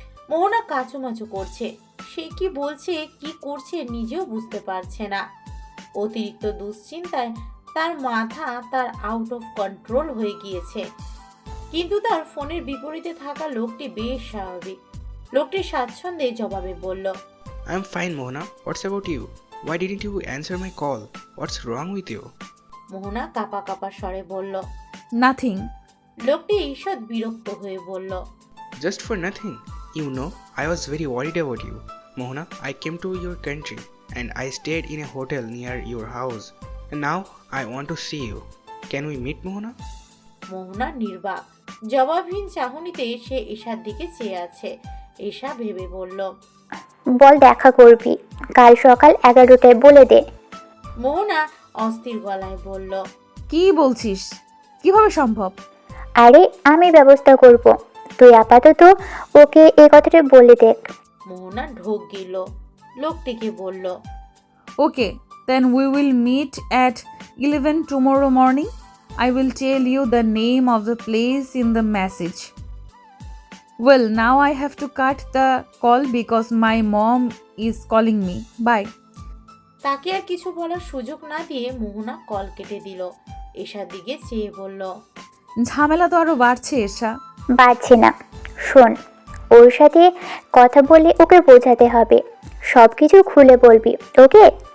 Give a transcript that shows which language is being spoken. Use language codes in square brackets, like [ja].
[bn] মোহনা কাচুমাচু করছে। সে কি বলছে কি করছে নিজেও বুঝতে পারছে না। অতিরিক্ত দুশ্চিন্তায় তার মাথা তার [en] out of control [bn] হয়ে গিয়েছে। কিন্তু তার ফোনের বিপরীতে থাকা লোকটি বেশ স্বাভাবিক। লোকটি স্বাচ্ছন্দ্যে জবাবে বলল, [en] I'm fine, Mohana. What's about you? Why didn't you answer my call? What's wrong with you? [bn] মোহনা কাপা কাপা স্বরে বলল। [en] Nothing. [bn] লোকটি ঈষৎ বিরক্ত হয়ে বলল, [en] Just for nothing. You know, I was very worried about you. Mohana, I came to your country and I stayed in a hotel near your house. And now I want to see you. Can we meet, Mohana? [bn] মোহনা নির্বাক। জবাবহীন চাহনিতে সে ঈশার দিকে চেয়ে আছে। ঈশা ভেবে বলল, বল দেখা করবি, কাল সকাল 11টায় বলে দে। মোহনা অস্থির গলায় বলল, কি বলছিস? কিভাবে সম্ভব? আরে আমি ব্যবস্থা করব, তুই আপাতত ওকে এই কথাটা বলে দেখ। মোহনা ঢোক গিল। লোকটিকে বলল, [en] Okay, then we will meet at 11 tomorrow morning. I will tell you the name of the place in the message. Well, now I have to cut the call because my mom is calling me. Bye. [bn] তাকে আর কিছু বলার সুযোগ না দিয়ে মোহনা call কেটে দিল। ঈশার দিকে চেয়ে বলল, ঝামেলা তো আরো বাড়ছে এসা। বাড়ছে না, শোন, ওর সাথে কথা বলে ওকে বোঝাতে হবে, সব কিছু খুলে বলবি, ওকে?